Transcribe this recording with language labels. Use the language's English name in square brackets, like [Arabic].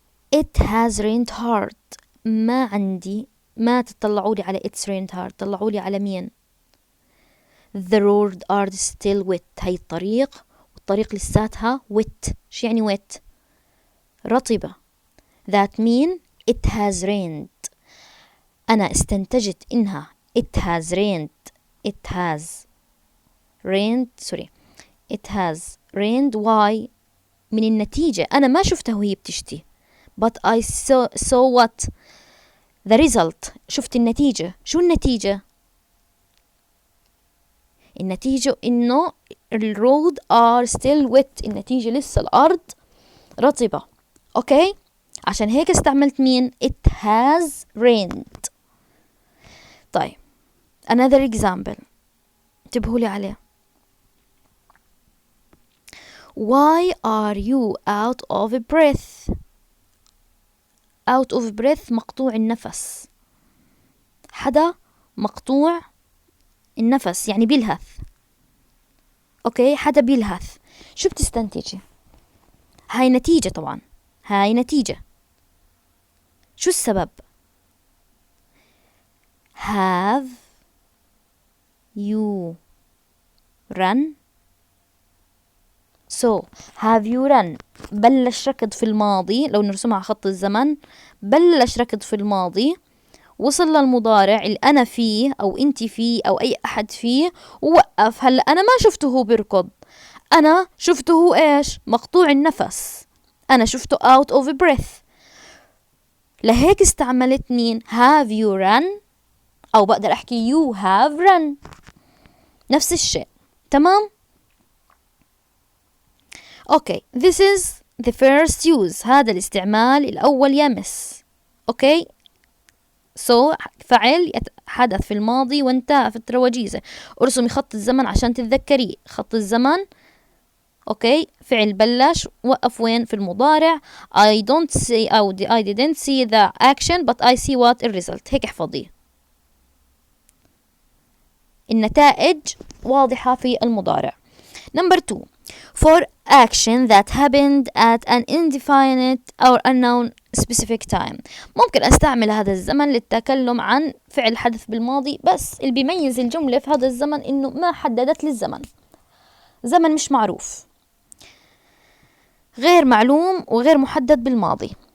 [English] It has rained hard. [Arabic] ما عندي، ما تطلعوا لي على [English] it's rained hard، [Arabic] طلعوا لي على مين؟ [English] The road are still wet. [Arabic] هاي الطريق، والطريق لساتها wet. شو يعني wet؟ رطبة. [English] That mean it has rained. [Arabic] أنا استنتجت إنها [English] it has rained. It has rained. sorry. It has rained. Why؟ [Arabic] من النتيجة. أنا ما شفتها وهي بتشتي. [English] But I saw what? The result. [Arabic] شفت النتيجة. شو النتيجة؟ النتيجة إنه ال [English] road are still wet. [Arabic] النتيجة لسه الأرض رطبة. أوكي؟ عشان هيك استعملت مين؟ [English] It has rained. [Arabic] طيب [English] another example، [Arabic] انتبهوا لي عليه. [English] Why are you out of breath؟ out of breath [Arabic] مقطوع النفس. حدا مقطوع النفس يعني بيلهث. اوكي، حدا بيلهث. شو بتستنتجي؟ هاي نتيجة طبعا، هاي نتيجة. شو السبب؟ [English] have you run؟ so have you run [Arabic] بلش ركض في الماضي. لو نرسمها على خط الزمن، بلش ركض في الماضي، وصل للمضارع اللي أنا فيه أو أنتي فيه أو أي أحد فيه، ووقف. هلأ أنا ما شفته هو بيركض، أنا شفته هو إيش؟ مقطوع النفس. أنا شفته [English] out of breath. [Arabic] لهيك استعملت مين؟ [English] have you run، [Arabic] أو بقدر أحكي [English] you have run. [Arabic] نفس الشيء. تمام؟ [English] Okay, this is the first use. [Arabic] هذا الاستعمال الأول يا مس. Okay, so فعل حدث في الماضي وانتهى فترة وجيزة. ارسمي خط الزمن عشان تتذكريه. خط الزمن اوكي، فعل بلش، وقف وين؟ في المضارع. [English] I don't see [Arabic] أو [English] I didn't see the action but I see what the result. [Arabic] هيك احفظيه. النتائج واضحة في المضارع. [English] Number 2. For action that happened at an indefinite or unknown specific time. [Arabic] ممكن استعمل هذا الزمن للتكلم عن فعل حدث بالماضي، بس اللي بيميز الجملة في هذا الزمن انه ما حددت للزمن، زمن مش معروف، غير معلوم وغير محدد بالماضي.